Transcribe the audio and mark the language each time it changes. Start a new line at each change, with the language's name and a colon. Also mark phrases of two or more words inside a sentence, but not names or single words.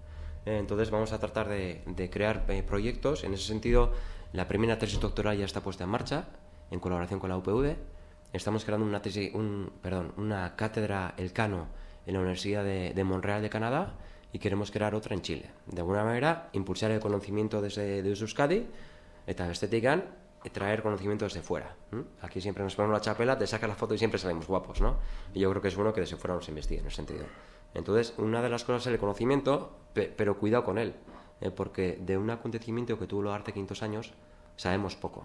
Spanish: Entonces vamos a tratar de crear proyectos. En ese sentido, la primera tesis doctoral ya está puesta en marcha, en colaboración con la UPV. Estamos creando una cátedra Elcano en la Universidad de Montreal de Canadá, y queremos crear otra en Chile. De alguna manera, impulsar el conocimiento desde Euskadi,
Basque: eta bestetik
Spanish: traer conocimiento desde fuera. Aquí siempre nos ponemos la chapela, te sacas la foto y siempre salimos guapos, ¿no? Y yo creo que es bueno que desde fuera nos investigue en ese sentido. Entonces, una de las cosas es el conocimiento, pero cuidado con él, porque de un acontecimiento que tuvo lugar hace 500 años sabemos poco.